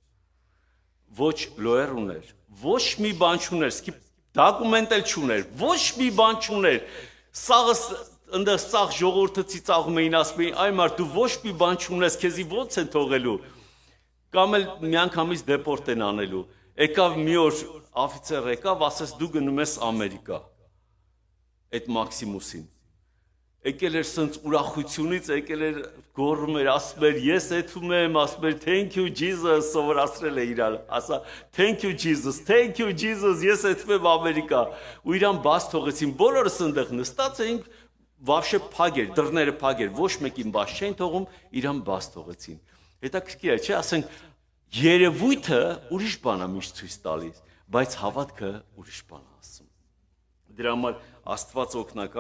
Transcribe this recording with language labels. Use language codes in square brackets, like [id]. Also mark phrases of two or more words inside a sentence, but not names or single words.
[hy] ոչ լոեր ուներ, ոչ մի բան չուներ, դոկումենտ էլ չուներ, ոչ մի բան չուներ, սաղը ընդ սաղ ժողովուրդը ծիծաղում էին, ասում էին, այ մարդ դու ոչ մի բան չունես, քեզի ո՞նց են թողելու, կամ էլ միանգամից դեպորտ են անելու, եկավ մի օր աֆիցեր եկավ, ասես դու գնում ես Ամերիկա, այդ Մաքսիմուսին, եկել էր սենց ուրախությունից, եկել էր գոռում էր, ասում էր, ես եթում եմ, ասում էր, [en] thank you Jesus, [hy] սովորացրել է իրան, ասա, [en] thank you Jesus, [hy] ես եթում եմ Ամերիկա, ու իրան բաց թողեցին, բոլորս ընդեղ նստած էինք, վավշե փակ էր, դռները փակ էր, ոչ մեկին բաց չէին թողում, իրան բաց թողեցին, հետաքրքիր է, չէ, ասենք, երևույթը ուրիշ բան է միշտ ցույց տալիս, բայց հավատքը ուրիշ բան է ասում, դրա համար Աստված օգնական